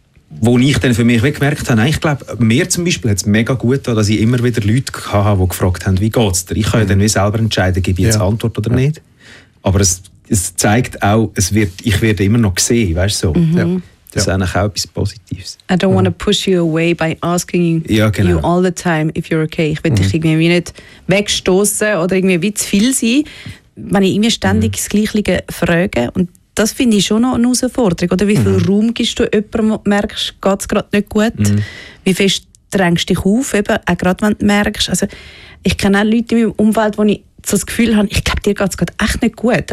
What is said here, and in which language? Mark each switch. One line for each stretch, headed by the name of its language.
German: Wo ich dann für mich gemerkt habe, ich glaube, mir zum Beispiel hat es mega gut getan, dass ich immer wieder Leute hatte, die gefragt haben, wie geht es dir? Ich kann ja dann wie selber entscheiden, gebe ich jetzt Antwort oder nicht. Aber es zeigt auch, ich werde immer noch gesehen, weißt du so. Das ist eigentlich auch etwas Positives.
English: I don't want to push you away by asking you all the time if you're okay.
German: Ich will dich irgendwie nicht wegstoßen oder irgendwie wie zu viel sein, wenn ich immer ständig das Gleiche frage. Und das finde ich schon noch eine Herausforderung, oder? Wie viel Raum gibst du jemandem, wo du merkst, geht es gerade nicht gut? Wie fest drängst du dich auf, eben, auch gerade wenn du merkst? Also, ich kenne auch Leute in meinem Umfeld, wo ich so das Gefühl habe, ich glaube, dir geht es gerade echt nicht gut.